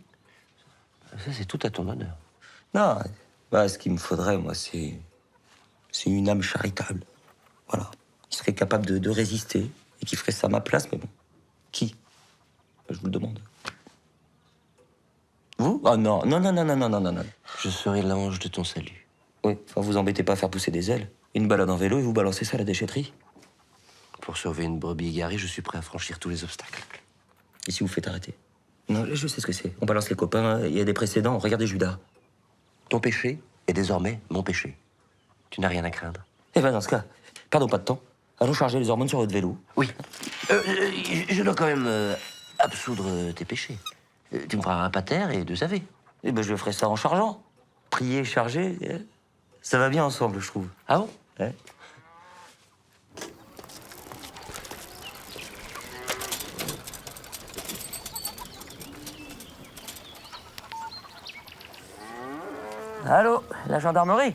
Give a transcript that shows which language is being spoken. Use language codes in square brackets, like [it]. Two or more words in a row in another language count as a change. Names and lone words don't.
[fr] Ça, c'est tout à ton honneur. Non, bah, ce qu'il me faudrait, moi, c'est une âme charitable. Voilà. Qui serait capable de résister et qui ferait ça à ma place, mais bon. Qui? Je vous le demande. Vous? Ah non, non, non, non, non, non, non, non, non. Je serai l'ange de ton salut. Oui, enfin, vous embêtez pas à faire pousser des ailes. Une balade en vélo et vous balancez ça à la déchetterie. Pour sauver une brebis égarée, je suis prêt à franchir tous les obstacles. Et si vous faites arrêter? Non, je sais ce que c'est. On balance les copains, il y a des précédents. Regardez Judas. Ton péché est désormais mon péché. Tu n'as rien à craindre. Eh ben, dans ce cas, perdons pas de temps. Allons charger les hormones sur votre vélo. Oui. Je dois quand même absoudre tes péchés. Tu me feras un pater et 2 ave. Eh ben, je ferai ça en chargeant. Prier, charger, ça va bien ensemble, je trouve. Ah bon? Ouais. Allô, la gendarmerie?